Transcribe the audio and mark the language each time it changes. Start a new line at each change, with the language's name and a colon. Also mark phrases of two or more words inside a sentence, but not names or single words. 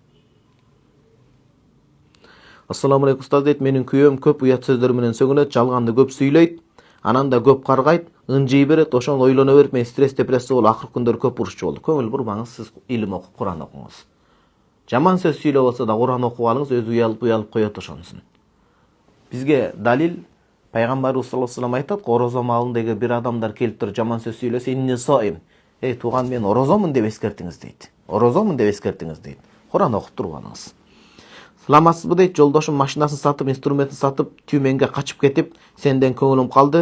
Kyrgyz: Ассаламу алейкум устаз дейт, менин күйөөм көп уят сөздөр менен сөгүнөт, жалганды көп сүйлөйт, анан да көп каргайт, ынжый берет, ошону ойлоно берип мен стресс депрессия болуп, акыркы күндөр көп урушчу болду. Көңүл бурбаңыз, сиз илим окуп, Куран окуңуз. Жаман сөз сүйлөп болсо да Куран окуп алыңыз, өзү уялып коет ошонусун. Бизге далил пайгамбарыбыз
Arabic: صلى الله عليه وسلم
Kyrgyz: айтат, орозо маалындагы бир адамдар келип туруп жаман сөз сүйлөсө,
Arabic: إني صائم.
Kyrgyz: Тууган, мен орозомун деп эскертиңиз дейт. Орозомун деп эскертиңиз дейт. Куран окуп турганыңыз. Сыламасызбы дейт, жолдошум машинасын сатып, инструментин сатып, Тюменге качып кетип, сенден көңүлүм калды.